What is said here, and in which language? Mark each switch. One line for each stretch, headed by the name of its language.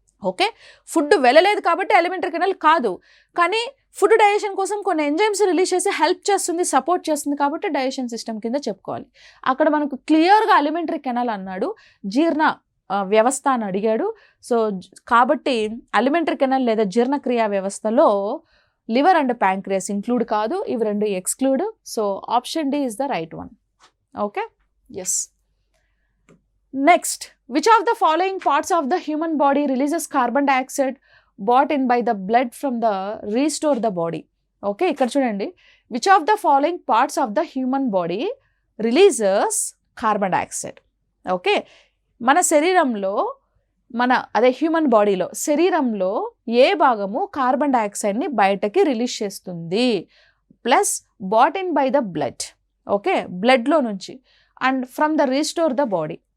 Telugu: Okay, food వెళ్ళలేదు కాబట్టి alimentary canal కాదు, కానీ ఫుడ్ డైజెషన్ కోసం కొన్ని ఎంజైమ్స్ రిలీజ్ చేసి హెల్ప్ చేస్తుంది, సపోర్ట్ చేస్తుంది కాబట్టి డైజెషన్ సిస్టమ్ కింద చెప్పుకోవాలి. అక్కడ మనకు క్లియర్గా అలిమెంటరీ కెనల్ అన్నాడు, జీర్ణ వ్యవస్థ అని అడిగాడు. సో కాబట్టి అలిమెంటరీ కెనల్ లేదా జీర్ణక్రియ వ్యవస్థలో లివర్ అండ్ ప్యాంక్రియాస్ ఇంక్లూడ్ కాదు, ఇవి రెండు exclude.
English: So option D is the right one. Okay, yes. Next, which of the following parts of the human body releases carbon dioxide brought in by the blood from the restore the body? Okay,
Telugu: ఇక్కడ చూడండి,
English: which of the following parts of the human body releases carbon dioxide?
Telugu: Okay, మన శరీరంలో human బాడీలో శరీరంలో ఏ భాగము carbon డైఆక్సైడ్ని బయటకి release చేస్తుంది?
English: Plus brought in by the blood. Okay,
Telugu: బ్లడ్లో నుంచి
English: And from the restore the body.